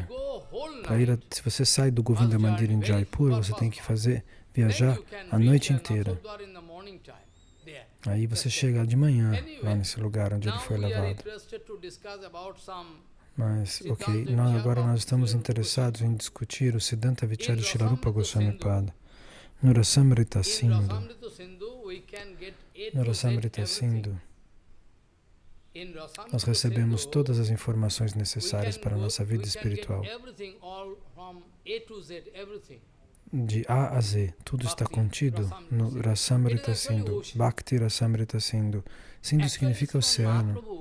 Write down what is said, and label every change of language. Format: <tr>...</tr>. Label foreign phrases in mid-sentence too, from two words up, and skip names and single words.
<pt>Se você sai do Govinda Mandir em Jaipur, você tem que viajar a noite inteira. Aí você chega de manhã lá nesse lugar onde ele foi levado. Mas, ok, agora nós estamos interessados em discutir o</pt> <sa>सिद्धान्त विचार</sa> <pt>de Srila Rupa Goswami Pada. No Rasamrita Sindhu. No Rasamrita Sindhu, nós recebemos todas as informações necessárias para a nossa vida espiritual. De A a Z, tudo está contido no Rasamrita Sindhu, Bhakti Rasamrita Sindhu. Sindhu significa oceano.</pt>